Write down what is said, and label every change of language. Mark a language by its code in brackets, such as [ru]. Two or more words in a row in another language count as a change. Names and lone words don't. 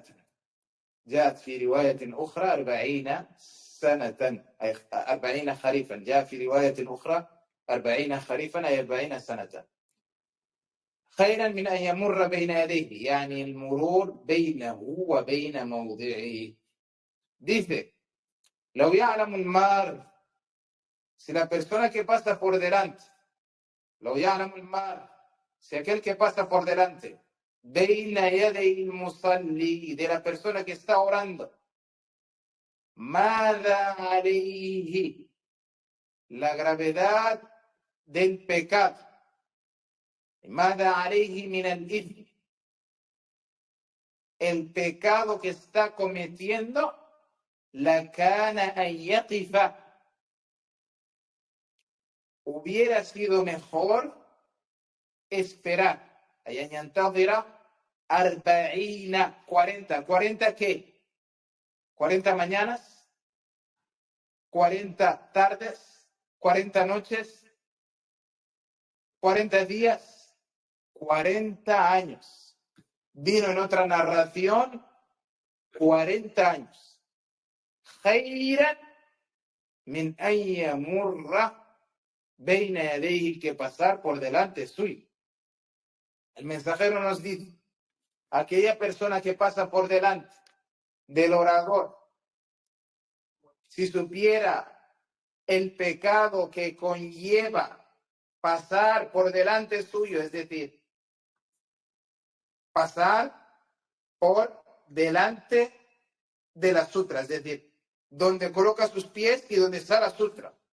[ar] جاءت في رواية أخرى 40 سنة، أي 40 خريفا. جاء في رواية أخرى 40 خريفا، أي 40 سنة. خيرا من أن يمر بين يديه، يعني المرور بينه وبين موضعه. Dice, لو يعلم المار, [es] si la persona que pasa por delante, [ar] لو يعلم المار, [es] si aquel que pasa por delante, [ar] بين يدي المصلي, [es] de la persona que está orando, [ar] ماذا عليه, [es] la gravedad del pecado, [ar] ماذا عليه من الإثم, [es] el pecado que está cometiendo, [ar] لكان أن يقف, [es] hubiera sido mejor esperar, [ar] أي أن ينتظر 40 ¿qué? [es] 40 mañanas, 40 tardes, 40 noches, 40 días, 40 años. Vino en otra narración 40 años. [ar] خيرا من أن يمر بين يديه, [es] que pasar por delante suyo. El mensajero nos dice, aquella persona que pasa por delante del orador, si supiera el pecado que conlleva pasar por delante suyo, es decir, pasar por delante de la sutra, es decir, donde coloca sus pies y donde está la sutra.